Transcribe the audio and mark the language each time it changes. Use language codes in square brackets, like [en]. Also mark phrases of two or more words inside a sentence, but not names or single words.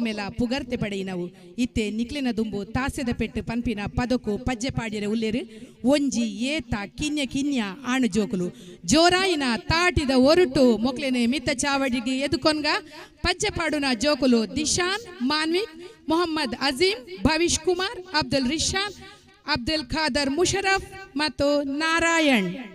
[tcy] ಮೇಲ ಪುಗರ್ತೆ ಪಡೆಯಿನವು ಇತ್ತೆ ನಿಕ್ಲಿನ ದುಂಬು ತಾಸೆದ ಪೆಟ್ಟು ಪನ್ಪಿನ ಪದಕು ಪಜ್ಜೆ ಪಾಡಿರೆ ಉಲ್ಲೇರು ಒಂಜಿ ಏತ ಕಿನ್ಯ ಕಿನ್ಯ ಆಣು ಜೋಕುಲು ಜೋರಾಯಿನ ತಾಟಿದ ಒರುಟು ಮೊಕ್ಲೆನೆ ಮಿತ್ತ ಚಾವಡಿಗೆ ಎದುಕೊನ್ಗ ಪಜ್ಜೆ ಪಾಡುನ ಜೋಕುಲು ದಿಶಾನ್ ಮಾನ್ವಿಕ್ ಮೊಹಮ್ಮದ್ ಅಜೀಂ ಭವಿಷ್ ಕುಮಾರ್ ಅಬ್ದುಲ್ ರಿಶಾನ್ ಅಬ್ದುಲ್ ಖಾದರ್ ಮುಷರಫ್ ಮತ್ತು ನಾರಾಯಣ್.